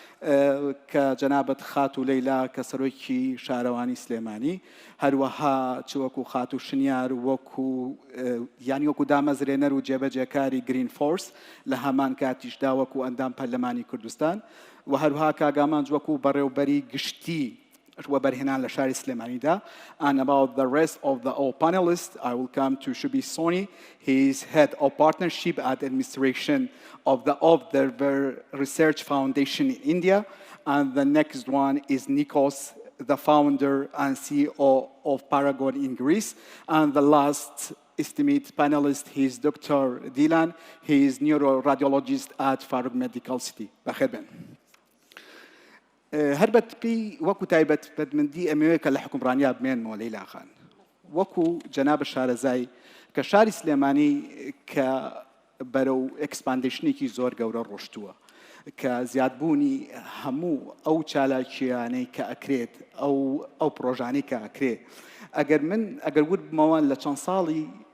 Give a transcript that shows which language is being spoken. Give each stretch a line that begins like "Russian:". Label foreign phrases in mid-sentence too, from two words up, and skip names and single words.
Central Kurdish: کە جەنابەت خات و لەیلا کە سەرۆکی شارەوانی سلێمانی هەروەها چ وەکو خات و شنیار وەکو یانی وەکو دامەزرێنەر و جێبەجێکاری گرین فۆرس لە هەمان کاتیشدا وەکو ئەندام پەرلەمانی کوردستان و هەروەها کاگامانج وەکو بەڕێوبەری گشتی وەبەرهێنان لە شاری سلێمانیدا.
English: And about the rest of the all panelists, I will come to Shubi Soni. He is head of partnership at administration of the Observer Research Foundation in India. And the next one is Nikos, the founder and CEO of Paragon in Greece. And the last esteemed panelist, he is Dr. Dilan. He is neuroradiologist at Farouk Medical City.
Central Kurdish: بخير هەربەت پێی وەکو تایبەت بەدمەندی ئەمەوەیە کە لە حکومڕانیا بمێنمەوە لەیلا خان وەکو جەنابە شارەزای کە شاری سلێمانی کە بەرەو ئەکسپاندیشنێکی زۆر گەورە ڕۆشتووە کە زیادبوونی هەموو ئەو چالاکیانەی کە ئەکرێت ئەو پرۆژانەی کە ئەکرێت ئەگەر وتمەوە لە چەند ساڵی